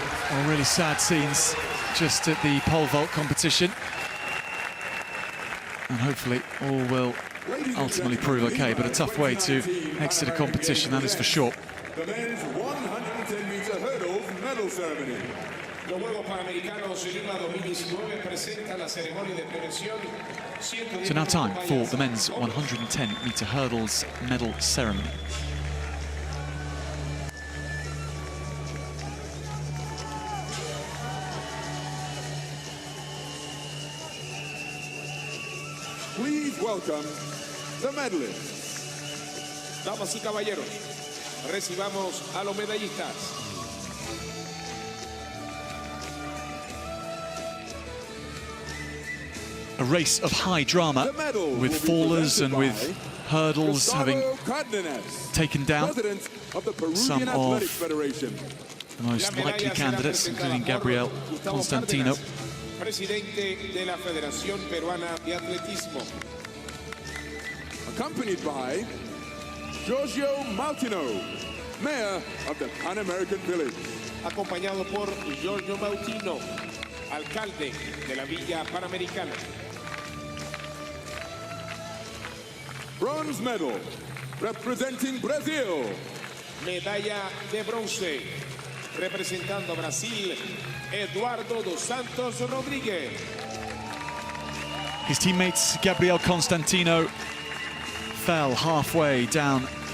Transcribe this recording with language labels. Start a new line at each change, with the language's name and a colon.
English: Well, really sad scenes just at the pole vault competition. And hopefully all will ultimately prove okay, but a tough way to exit a competition, that is for sure. The men's 110-meter hurdles medal ceremony.
Spanish: Los Juegos Panamericanos de Lima 2019 presentan la ceremonia de premiación.
English: So now time for the men's 110-meter hurdles medal ceremony. Please welcome the medalists.
Spanish: Damas y caballeros, recibamos a los medallistas.
English: A race of high drama with fallers and with hurdles having taken down some of the most likely candidates, including Gabriel Constantino.
Spanish: Presidente de la Federación Peruana de Atletismo.
English: Accompanied by Giorgio Maltino, Mayor of the Pan American Village.
Spanish: Acompañado por Giorgio Maltino, alcalde de la Villa Panamericana.
English: Bronze medal, representing Brazil.
Spanish: Medalla de bronce, representando a Brasil, Eduardo dos Santos Rodríguez.
English: His teammates Gabriel Constantino fell halfway down